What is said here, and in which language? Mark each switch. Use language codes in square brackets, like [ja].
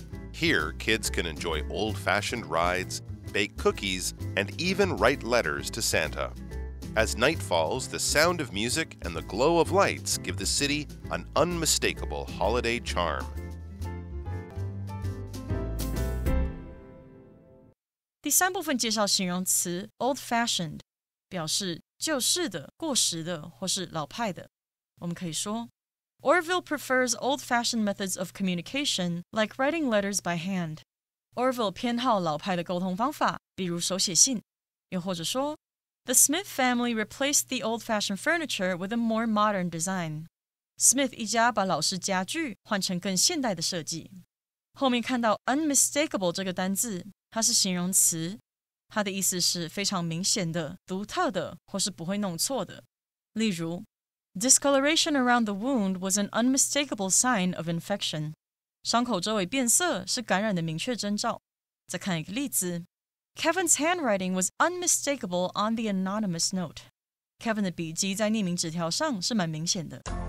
[en] Here, kids can enjoy old-fashioned rides, bake cookies, and even write letters to Santa. As night falls, the sound of music and the glow of lights give the city an unmistakable holiday charm. [zh] 第三部分介绍形容词 old-fashioned， 表示旧式的、过时的或是老派的。我们可以说 [en] Orville prefers old-fashioned methods of communication, like writing letters by hand. [zh] Orville 偏好老派的沟通方法，比如手写信。又或者说 [en] The Smith family replaced the old-fashioned furniture with a more modern design. [zh] Smith 一家把老式家具换成更现代的设计。后面看到 unmistakable 这个单字，它是形容词，它的意思是非常明显的、独特的，或是不会弄错的。例如 [en] Discoloration around the wound was an unmistakable sign of infection. [zh] 伤口周围变色是感染的明确征兆。再看一个例子 [en] Kevin's handwriting was unmistakable on the anonymous note. [zh] Kevin 的笔迹在匿名纸条上是蛮明显的。